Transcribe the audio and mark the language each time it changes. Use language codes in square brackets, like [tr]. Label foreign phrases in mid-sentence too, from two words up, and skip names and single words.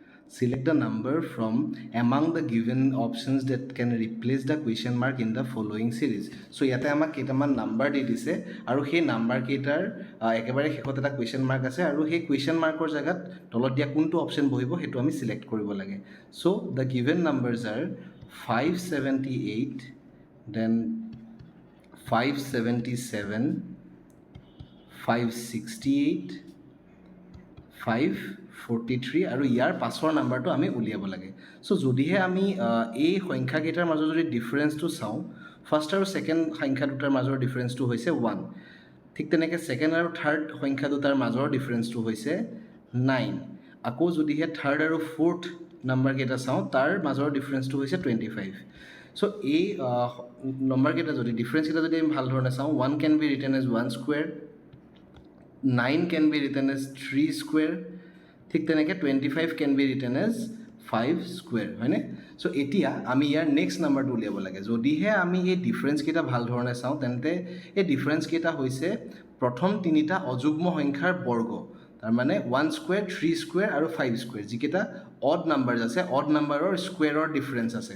[en] Select the number from among the given options that can replace the question mark in the following series. [as] So ইয়াতে আমাক কেইটামান নাম্বাৰ দি দিছে আৰু সেই নাম্বাৰ কেইটাৰ একেবাৰে শেষত এটা [en] question mark [as] আছে আৰু সেই [en] question mark [as] জেগাত তলত দিয়া কোনটো অপশ্যন বহিব সেইটো আমি সিলেক্ট কৰিব লাগে. [en] So the given numbers are 578, then 577, 568, 543 [as] আৰু ইয়াৰ পাছৰ নাম্বাৰটো আমি উলিয়াব লাগে. সো যদিহে আমি এই সংখ্যাকেইটাৰ মাজৰ যদি ডিফাৰেন্সটো চাওঁ, ফাৰ্ষ্ট আৰু ছেকেণ্ড সংখ্যা দুটাৰ মাজৰ ডিফাৰেন্সটো হৈছে 1. ঠিক তেনেকৈ ছেকেণ্ড আৰু থাৰ্ড সংখ্যা দুটাৰ মাজৰ ডিফাৰেন্সটো হৈছে 9. আকৌ যদিহে থাৰ্ড আৰু ফ'ৰ্থ নাম্বাৰকেইটা চাওঁ তাৰ মাজৰ ডিফাৰেন্সটো হৈছে 25. সো এই নম্বৰকেইটা যদি ডিফাৰেন্সকেইটা যদি আমি ভাল ধৰণে চাওঁ, [en] 1 can be written as 1 square, 9 can be written as 3 square, [as] ঠিক তেনেকৈ [en] 25 can be written as 5 square, [as] হয়নে? সো এতিয়া আমি ইয়াৰ নেক্সট নাম্বাৰটো উলিয়াব লাগে. যদিহে আমি এই ডিফাৰেন্সকেইটা ভাল ধৰণে চাওঁ তেন্তে এই ডিফাৰেন্সকেইটা হৈছে প্ৰথম তিনিটা অযুগ্ম সংখ্যাৰ বৰ্গ, তাৰমানে 1 square, 3 square আৰু 5 square, যিকেইটা [en] odd number [as] আছে, [en] odd number [as] স্কুৱেৰৰ ডিফাৰেন্স আছে.